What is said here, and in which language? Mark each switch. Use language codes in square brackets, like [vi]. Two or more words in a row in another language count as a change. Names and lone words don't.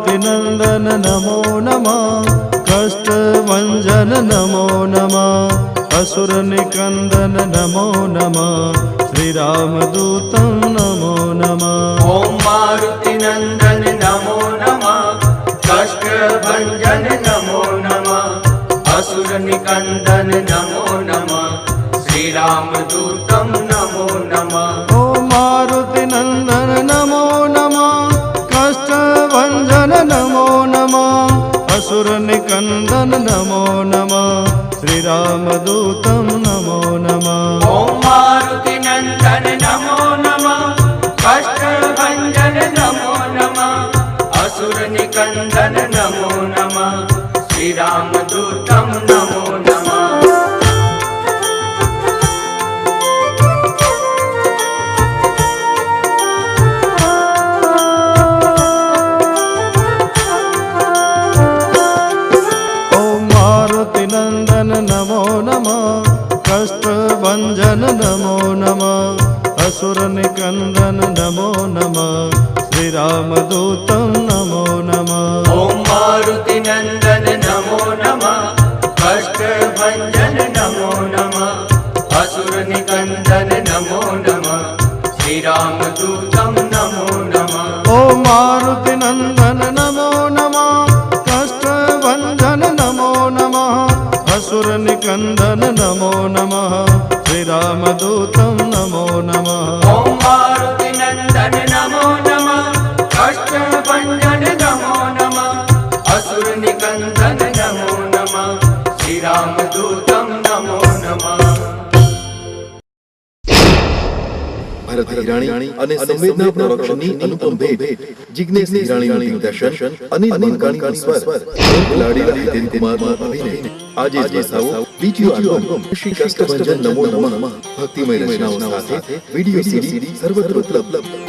[sa] नंदन नमो नमः, कष्टभंजन नमो नमः, असुर निकंदन नमो नमः श्री रामदूतं नमो नमः ओम मारुति नंदन नमो नमः कष्ट भंजन नमो नमः असुर निकंदन नमो नमः श्री रामदूतं नमो नमः ओम मारुति नंदन नमो नमः कष्ट भंजन नमो नमः असुर निकंदन नमो नमः श्री रामदूतं नमो नमः ओम मारुति नंदन नमो नमः कष्ट भंजन नमो नमः असुर निकंदन नमो नमः श्री रामदूतं नमो नमः नंदन नमो नमः कष्ट भंजन नमो नमः असुर निकंदन नमो नमः श्री रामदूतं नमो नमः ओम मारुति नंदन नमो नमः कष्ट भंजन नमो नमः असुर निकंदन नमो नमः श्री रामदूतं नमो नमः ओम मारुति नंदन नमो नमः कष्ट भंजन नमो नमः असुर निकंदन नमो नमः श्री रामदूतं नमो नमः ओम मारुति नंदन नमो नमः कष्ट भंजन नमो नमः असुर निकंदन नमो नमः श्री रामदूतं नमो नमः [gu] ભારત હિરાણી અને સંવેદના પ્રોડક્શનની અનુપમ ભેટ જિગ્નેશ હિરાણીનું દિગ્દર્શન અનિલ મંકાણીનું સ્વર ખેલાડી હિતેન કુમારનો અભિનય આજે જ વસાવો બીજો આલ્બમ શ્રી કષ્ટભંજન નમો નમઃ ભક્તિમય રચનાઓ સાથે વિડિયો સીડી સર્વત્ર ઉપલબ્ધ